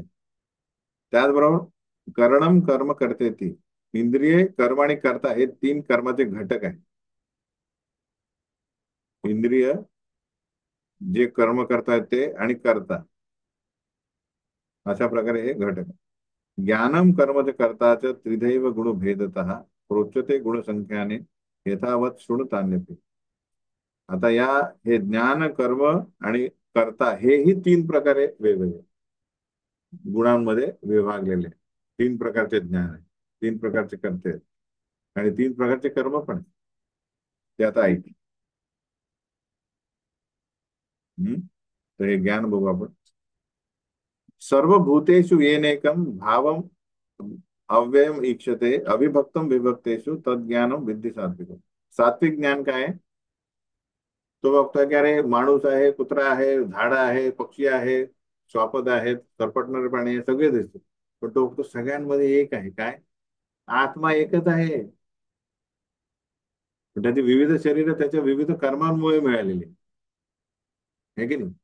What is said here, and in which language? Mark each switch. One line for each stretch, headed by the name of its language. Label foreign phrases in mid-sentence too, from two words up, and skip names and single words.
Marathi: त्याचबरोबर करणम कर्म करते ती, इंद्रिय कर्म आणि कर्ता हे तीन कर्माचे घटक आहे. इंद्रिय जे कर्म करतायत ते, आणि कर्ता, अशा प्रकारे हे घटक आहे.
Sanskrit: ज्ञानम कर्म कर्ताच त्रिदैव गुण भेदत प्रोच्यते गुणसंख्याने यथावत शृणुतान्यते.
Marathi: आता या हे ज्ञान कर्म आणि कर्ता हेही तीन प्रकारे वेगवेगळे गुणांमध्ये विभागलेले, तीन प्रकारचे ज्ञान आहे, तीन प्रकारचे कर्ते आहेत, आणि तीन प्रकारचे कर्म पण आहेत. ते आता ऐक. हम्म? तर हे ज्ञान बघू आपण.
Sanskrit: सर्वभूतेषु येनेकम भावम अव्ययम ईक्षते अविभक्तम विभक्तेषु तज्ज्ञानम विद्धि सात्विक.
Marathi: सात्विक ज्ञान काय आहे, तो बघतोय की अरे माणूस आहे, कुत्रा आहे, झाड आहे, पक्षी आहे, श्वापद आहेत, सरपटणारे प्राणी आहे, सगळे दिसतात. पण तो बघतो सगळ्यांमध्ये एक आहे, काय, आत्मा एकच आहे. पण त्याची विविध शरीर त्याच्या विविध कर्मांमुळे मिळालेली आहे की नाही.